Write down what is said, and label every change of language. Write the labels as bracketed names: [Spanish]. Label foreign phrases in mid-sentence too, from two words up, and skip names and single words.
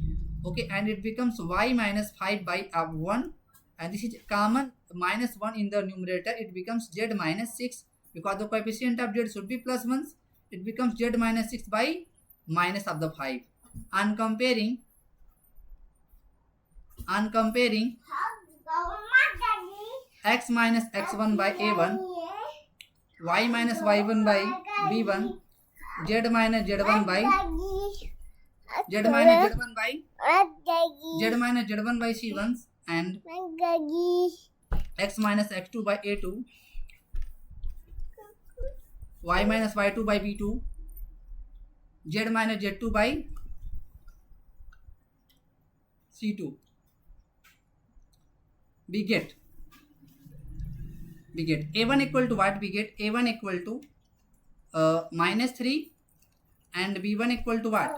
[English] Okay, and it becomes y minus 5 by 1, and this is common minus 1 in the numerator, it becomes z minus 6, because the coefficient of z should be plus 1. It becomes z minus 6 by minus of the 5. On comparing x minus x1 by a1, y minus y1 by b1, z minus z1 by z minus z1 by z minus z1 by c1, and x minus x2 by a2, y minus y2 by b2, z minus z2 by c2. We get a1 equal to what? We get a1 equal to minus 3, and b1 equal to what?